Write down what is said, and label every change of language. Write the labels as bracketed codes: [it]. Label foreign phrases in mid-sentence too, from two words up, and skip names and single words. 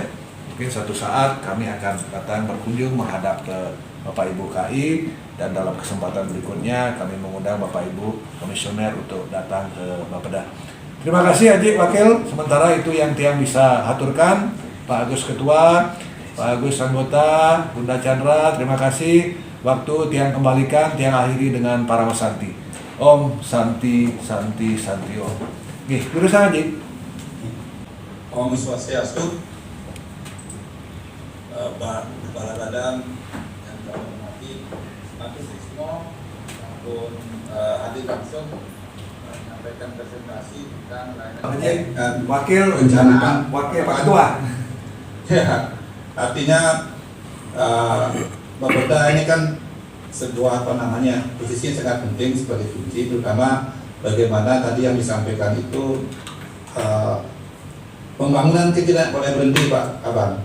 [id] Mungkin suatu saat kami akan datang berkunjung menghadap ke Bapak Ibu KI, dan dalam kesempatan berikutnya kami mengundang Bapak Ibu Komisioner untuk datang ke Bapeda. Terima kasih Haji Wakil, sementara itu yang Tiang bisa haturkan. Pak Agus Ketua, Pak Agus Anggota, Bunda Chandra, terima kasih. Waktu Tiang kembalikan, Tiang akhiri dengan para Santi. [sa] Om Santi Santi Santi Om. [id] Nih, urusan Haji. [sa] Om Swastiastu, [id] Pak Kepala Badan yang kami hormati, Pak Sismo, maupun hadir langsung menyampaikan presentasi tentang layanan Wakil perencanaan Wakil Pak Ketua. Ya, artinya Bapeda ini kan sebuah posisi yang sangat penting sebagai kunci, terutama bagaimana tadi yang disampaikan itu pembangunan tidak boleh berhenti Pak Abang.